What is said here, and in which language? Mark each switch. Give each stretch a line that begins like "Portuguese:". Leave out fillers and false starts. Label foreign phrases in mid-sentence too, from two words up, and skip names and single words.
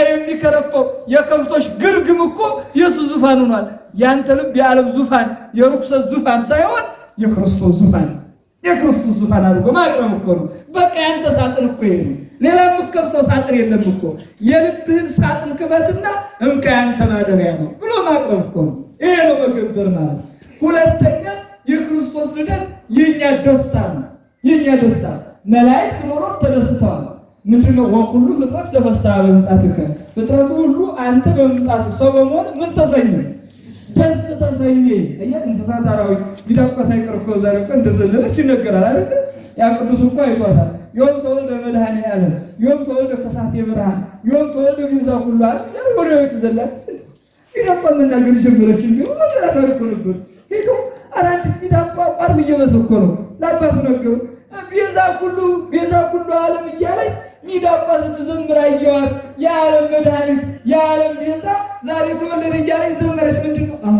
Amharic: የሚከረፈው የከብቶች ግርግም እኮ የሱ ዙፋን ሆኗል። ያንተ ልብ የዓለም ዙፋን የርኩሰት ዙፋን ሳይሆን የክርስቶስ ዙፋን የክርስቶስ ዙፋን አድርጎ ማቅረብ እኮ ነው። በቃ ያንተ ሳጥን እኮ ይሄ ነው። ሌላ የምትከፍተው ሳጥን የለም እኮ። የልብህን ሳጥን ክፈትና እንካ ያንተ ማደሪያ ነው ብሎ ማቅረብ እኮ ነው። ይሄ ነው መገበር ማለት። ሁለተኛ የክርስቶስ ልደት የኛ ደስታ ነው። የኛ ደስታ መላእክት ኖሮት ተደስተዋል። ምንድነው?
Geez: ወኩሉ ፍጥረት ተፈስሐ በምጽአትከ፣
Amharic: ፍጥረቱ ሁሉ አንተ በመምጣት ሰው በመሆን ምን ተሰኘ? ደስ ተሰኘ። እንስሳት አራዊት ቢዳቋ ሳይቀር እኮ ዛሬ እኮ እንደዘለለች ይነገራል አይደል? ያ ቅዱስ እኮ አይቷታል።
Geez: ዮም ተወልደ መድኃኔ ዓለም፣ ዮም ተወልደ ከሳቴ ብርሃን፣ ዮም ተወልደ ቤዛ ኩሉ ዓለም
Amharic: ወደ ቤት ዘላት ቢዳቋ መናገር ጀመረች። እንዴ ወደ ታሪኩ ነበር ሄዶ አራንዲት ቢዳቋ ቋርብ እየመሰኮ ነው ለአባቱ ነገሩ።
Geez: ቤዛ ኩሉ ዓለም
Amharic: እያለች ሚዳቋ ስትዘምር አየዋት። የዓለም መድኃኒት የዓለም ቤዛ ዛሬ ተወለደ እያለች ዘመረች። ምንድነው?